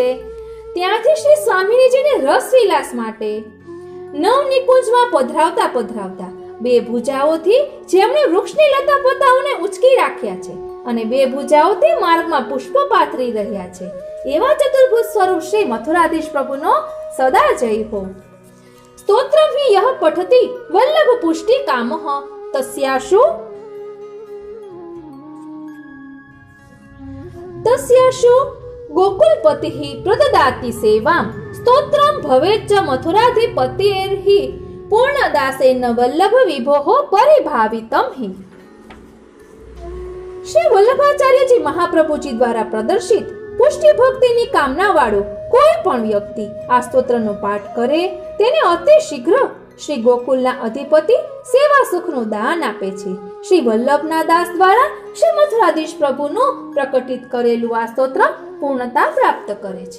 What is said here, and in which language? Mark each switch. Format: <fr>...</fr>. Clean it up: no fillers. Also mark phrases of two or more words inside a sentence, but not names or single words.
<gu>ત્યાંથી શ્રી સ્વામિનીજીને રસવિલાસ માટે નવની કુંજમાં પધરાવતા પધરાવતા બે ભુજાઓથી જેમણે વૃક્ષની લતા પતાઓને ઉંચકી રાખ્યા છે અને બે ભુજાઓથી માર્ગમાં પુષ્પ પાથરી રહ્યા છે, એવા ચતુર્ભુજ સ્વરૂપ શ્રી મથુરાધીશ પ્રભુનો સદા જય હો.</gu> <sa>स्तोत्रं हि यः पठति वल्लभ पुष्टि कामः तस्याशु गोकुलपतिः प्रददाति सेवां स्तोत्रं भवेच्च मथुराधिपतेर्हि पूर्णदासेन वल्लभ विभोः परिभावितं हि।</sa> <gu>श्री वल्लभाचार्यजी महाप्रभुजी દ્વારા પ્રદર્શિત પુષ્ટિ ભક્તિની કામના વાળો કોઈ પણ વ્યક્તિ આ સ્તોત્રનો પાઠ કરે તેને અતિ શીઘ્ર શ્રી ગોકુલના અધિપતિ સેવા સુખનું દાન આપે છે। શ્રી વલ્લભના દાસ દ્વારા શ્રી મથુરાધીશ પ્રભુનું પ્રકટિત કરેલું આ સ્તોત્ર પૂર્ણતા પ્રાપ્ત કરે છે।</gu>